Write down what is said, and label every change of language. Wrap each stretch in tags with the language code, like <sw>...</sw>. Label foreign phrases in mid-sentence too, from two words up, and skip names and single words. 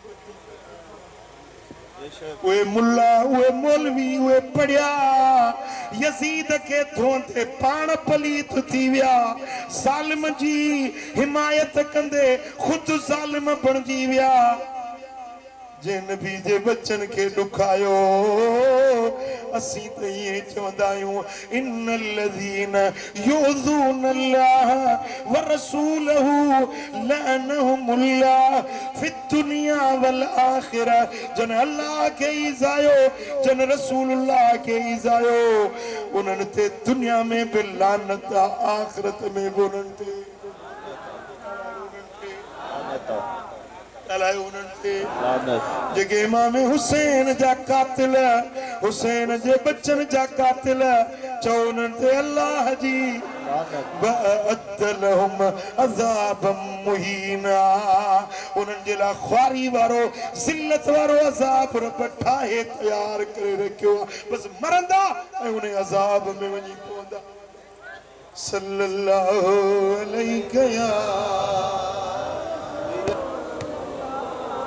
<sd>उहे मुल्ला उहे मौलवी उहे पढ़िया यज़ीद के धोंदे पाण पलीत थी विया ज़ालिम जी हिमायत कंदे खुद ज़ालिम बणिजी विया जे नबी जे बच्चन के ॾुखायो असीं त ईअं चवंदा आहियूं</sd> <ar>إن الذين يؤذون الله ورسوله لعنهم الله في الدنيا والآخرة</ar> <sd>जन अल्लाह के इज़ायो जन रसूलुल्लाह के इज़ायो उन्हनि ते दुनिया में बि लानत आखिरत में बि उन्हनि ते जेके इमाम हुसैन जा कातिल हुसैन जे बच्चन जा कातिल चओ उन्हनि ते अल्लाह जी</sd> <ar>وأعد لهم عذابا مهينا</ar> <sd>उन्हनि जे लाइ ख्वारी वारो ज़िल्लत वारो अज़ाब रब ठाहे तयार करे रखियो बस मरंदा ऐं उन अज़ाब में वञी पवंदा</sd> <ar>صلى الله عليه</ar>